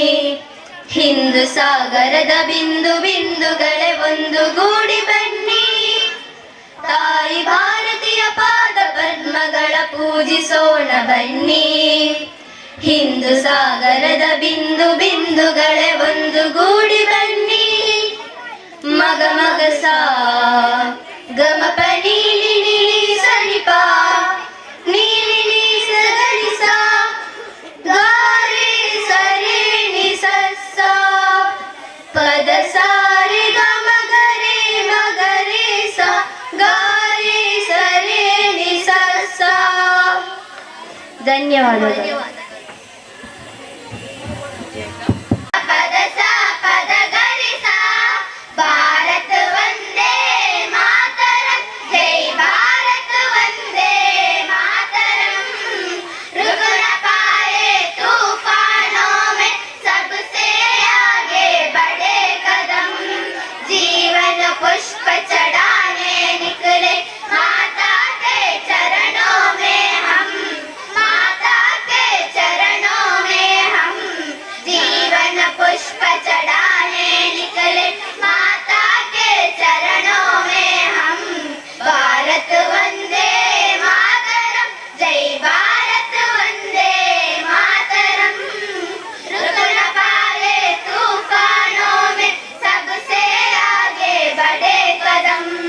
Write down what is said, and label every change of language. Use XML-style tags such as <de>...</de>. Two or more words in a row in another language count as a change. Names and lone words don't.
<kn>ಹಿಂದೂ ಸಾಗರದ ಬಿಂದು ಬಿಂದುಗಳೇ ಒಂದುಗೂಡಿ ಬನ್ನಿ. ತಾಯಿ ಭಾರತೀಯ ಪಾದ ಪದ್ಮಗಳ ಪೂಜಿಸೋಣ ಬನ್ನಿ. ಹಿಂದೂ ಸಾಗರದ ಬಿಂದು ಬಿಂದುಗಳೇ ಒಂದುಗೂಡಿ ಬನ್ನಿ. ಮಗ ಮಗ ಸಾ ಗಮ ಪನಿ ನಿ ಸನಿ ಪಾ ನೀ ನಿ ಸಗನಿ ಸಾ ಗಾರೆ ಸರೆ ನಿ ಸ ಸ ಪದ ಸಾರೆ ಗಮ ಗರೆ ಮಗರೆ ಸ ಗಾರೆ ಸರೆ ನಿ ಸ ಸ. ಧನ್ಯವಾದಗಳು. ಪದ ಸ ಪದ ಗರಿ ಸ</kn> <hi>भारत वंदे मातरम जय भारत वंदे ಮಾतरम रुकना पाए तूफानों में सबसे आगे बढ़े कदम जीवन पुष्प चढ़ाने निकले माता के चरणों में हम माता के चरणों में हम जीवन पुष्प चढ़ाने निकले माता के चरणों में हम भारत वंदे मातरम जय भारत वंदे मातरम रुक न पाए तूफानों में सबसे आगे बढ़े कदम</hi>